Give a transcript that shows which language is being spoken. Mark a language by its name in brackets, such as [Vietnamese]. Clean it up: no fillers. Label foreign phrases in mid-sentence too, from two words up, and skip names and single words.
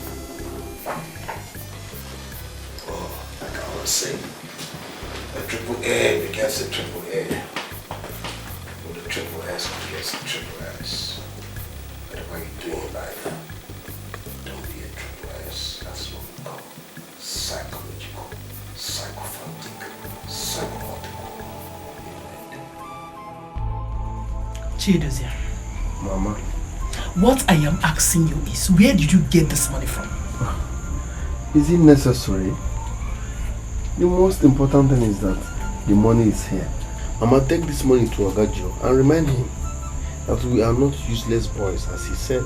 [English] Like I was saying, a triple A begets a triple A. With a triple S begets a triple S. Whatever you do in life, don't be a triple S. That's what we call psychological, psychophantic, psychomotic. Chidozia. Mama. What I am asking you is, where did you get this money from? Is it necessary? The most important thing is that the money is here. Mama, take this money to Agajo and remind him that we are not useless boys, as he said.